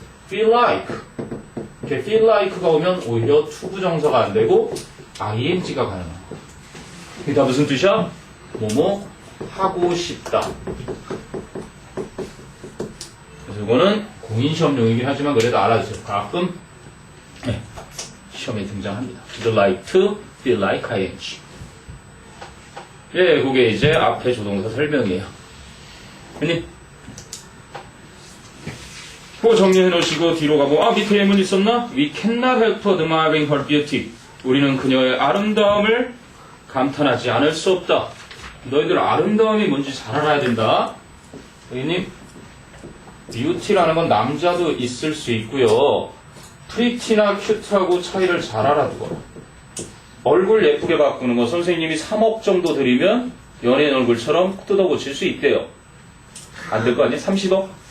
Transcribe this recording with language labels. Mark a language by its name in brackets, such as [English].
[Korean] feel like 이렇게 feel like가 오면 오히려 투부정사가 안 되고 ing가 가능한 거야. 이게 다 무슨 뜻이야? 뭐뭐 하고 싶다. 그래서 이거는 공인시험용이긴 하지만 그래도 알아주세요. 가끔 시험에 등장합니다. would like to feel like ing. 예, 그게 이제 앞에 조동사 설명이에요. 아니, 그거 정리해 놓으시고 뒤로 가고, 밑에 예문 있었나? [English] We cannot help admiring her beauty. [Korean] 우리는 그녀의 아름다움을 감탄하지 않을 수 없다. 너희들 아름다움이 뭔지 잘 알아야 된다. 여기님, beauty라는 건 남자도 있을 수 있고요. pretty나 cute하고 차이를 잘 알아두거라. 얼굴 예쁘게 바꾸는 거 선생님이 3억 정도 드리면 연예인 얼굴처럼 뜯어고칠 수 있대요. 안 될 거 아니야? 30억?